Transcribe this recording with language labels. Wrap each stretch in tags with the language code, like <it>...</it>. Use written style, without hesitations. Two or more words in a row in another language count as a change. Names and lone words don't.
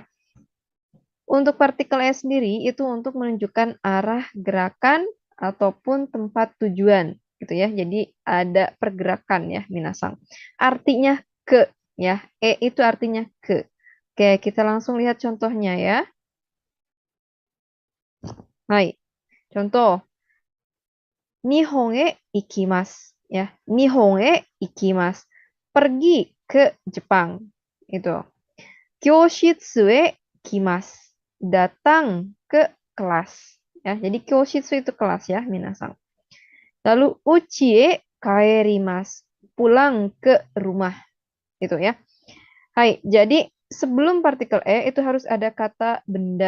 <id>Untuk partikel E sendiri itu untuk menunjukkan arah gerakan ataupun tempat tujuan gitu ya. Jadi ada pergerakan ya, minasang. Artinya ke ya. E itu artinya ke. Oke, kita langsung lihat contohnya ya. Hai. Contoh,</id> <ja>日本 へ 行きます ya. 日本 へ 行きます.</ja> <id>Pergi ke Jepang. Itu.</id> <ja>教室 へ 来ます.</ja> <id>Datang ke kelas. Ya, jadi kyoshitsu itu kelas ya, minasan.</id> <ja>Lalu うち へ 帰ります.</ja> <id>Pulang ke rumah. Itu ya. Hai, jadi sebelum partikel E itu harus ada kata benda.</id>